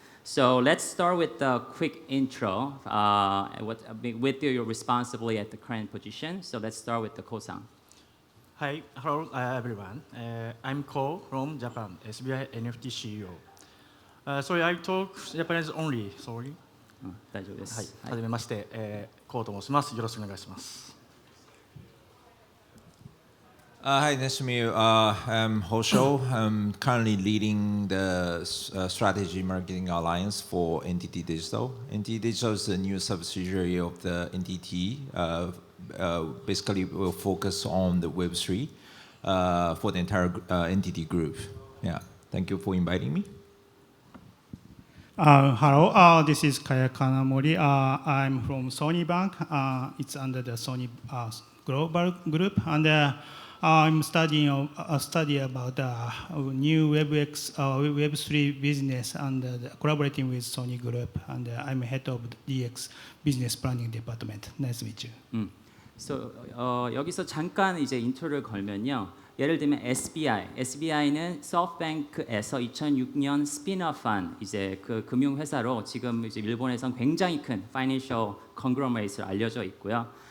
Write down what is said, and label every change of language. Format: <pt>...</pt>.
<en>So let's start with a quick intro with your responsibility at the current position. So let's start with the Ko-san. Hi, hello everyone. I'm Ko from Japan, SBINFT CEO. Sorry, I talk Japanese only. Sorry.</en> <ja>大丈夫です。はい、はじめまして、コウと申します。よろしくお願いします。</ja> <en>Hi, nice to meet you. I'm Hosho. I'm currently leading the Strategy Marketing Alliance for NTT Digital. NTT Digital is a new subsidiary of the NTT. Basically, we'll focus on the Web3 for the entire NTT group. Yeah, thank you for inviting me. Hello, this is Kawamori. I'm from Sony Bank. It's under the Sony Global Group, and I'm studying about new Web3 business and collaborating with Sony Group, and I'm head of DX Business Planning Department. Nice to meet you.</en> <ko>So 여기서 잠깐 이제 인트로를 걸면요. 예를 들면 SBI는 소프트뱅크에서 2006년 스피너프한 이제 그 금융회사로 지금 이제 일본에선 굉장히 큰 파이낸셜 컨글로머레이트로 알려져 있고요.</ko>